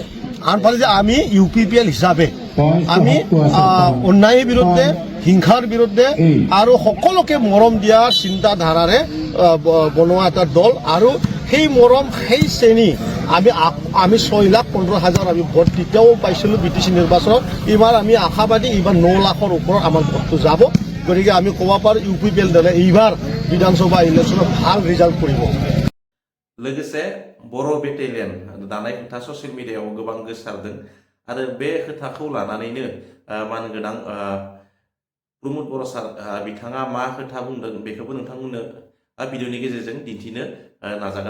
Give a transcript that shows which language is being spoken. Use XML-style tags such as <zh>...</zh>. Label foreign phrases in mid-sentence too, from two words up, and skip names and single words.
<as>আনফালে যে আমি ইউপিপিএল হিচাপে আমি অন্যায়ৰ বিৰুদ্ধে হিংসাৰ বিৰুদ্ধে আৰু সকলোকে মৰম দিয়া চিন্তাধাৰাৰে বনোৱা এটা দল আৰু সেই মৰম সেই শ্ৰেণী আমি 6,15,000 আমি ভোট তেতিয়াও পাইছিলোঁ বিটিসি নিৰ্বাচনত এইবাৰ আমি আশাবাদী এইবাৰ 9 লাখৰ ওপৰত আমাৰ ভোটটো যাব গতিকে আমি ক'ব পাৰোঁ ইউপিপিএল দলে এইবাৰ বিধানসভা ইলেকশ্যনত ভাল ৰিজাল্ট কৰিব।</as> <brx>लोगोसे बर' बेटेलियन दानाय खोथा ससियेल मिडियायाव गोबां गोसारदों आरो बे खोथाखौ लानानैनो मानगोनां प्रमद बर' सार बिथाङा मा खोथा बुंदों बेखौबो नोंथांमोननो भिडिअनि गेजेरजों दिन्थिनो नाजागोन</brx>